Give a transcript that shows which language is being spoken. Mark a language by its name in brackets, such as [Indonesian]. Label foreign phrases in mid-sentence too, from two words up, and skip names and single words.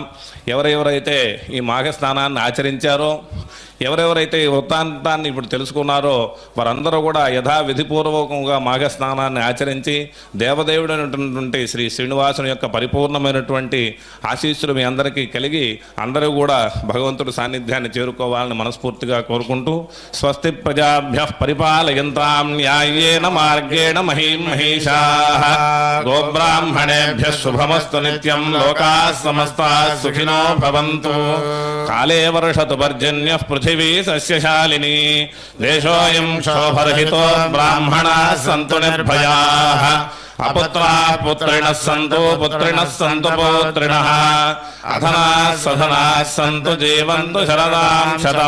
[Telugu] ఎవరెవరైతే ఈ మాఘస్నానాన్ని ఆచరించారో, ఎవరెవరైతే ఈ వృత్తాంతాన్ని ఇప్పుడు తెలుసుకున్నారో వారందరూ కూడా యథావిధిపూర్వకంగా మాఘస్నానాన్ని ఆచరించి దేవదేవుడైనటువంటి శ్రీ శ్రీనివాసుని యొక్క పరిపూర్ణమైనటువంటి ఆశీస్సులు మీ అందరికీ కలిగి అందరూ కూడా భగవంతుడి సాన్నిధ్యాన్ని చేరుకోవాలని మనస్ఫూర్తిగా కోరుకుంటూ, [Sanskrit] స్వస్తి ప్రజాభ్యః పరిపాలయంతాం న్యాయేన మార్గేణ మహీం మహేషాః గోబ్రాహ్మణేభ్యః శుభమస్తు నిత్యం లోకాః సమస్తాః సుఖినో భవంతు. కాలే వర్షతు పర్జన్యః పృథివీ సస్యశాలిని దేశోయం శోభరహితో బ్రాహ్మణాః సంతు నిర్భయాః అపుత్రాః పుత్రిణః సంతు పుత్రిణః సంతు పౌత్రిణః అధనాః సధనాః సంతు జీవంతు శరదాం శతం.